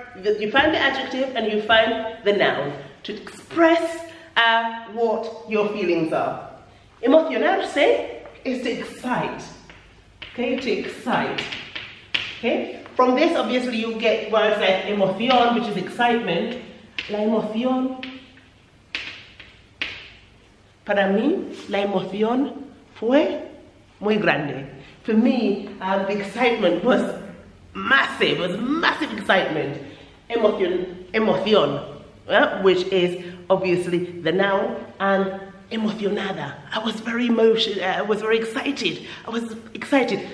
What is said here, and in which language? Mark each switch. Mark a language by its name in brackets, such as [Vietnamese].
[English] you find the adjective and you find the noun to express what your feelings are. Emocionarse is to excite. Okay, to excite. Okay, from this obviously you get words like emoción, which is excitement. [Spanish] La emoción. Para mí, la emoción fue muy grande. [English] For me, the excitement was massive. It was massive excitement. Emoción, which is obviously the noun, and emocionada. I was very excited. I was excited.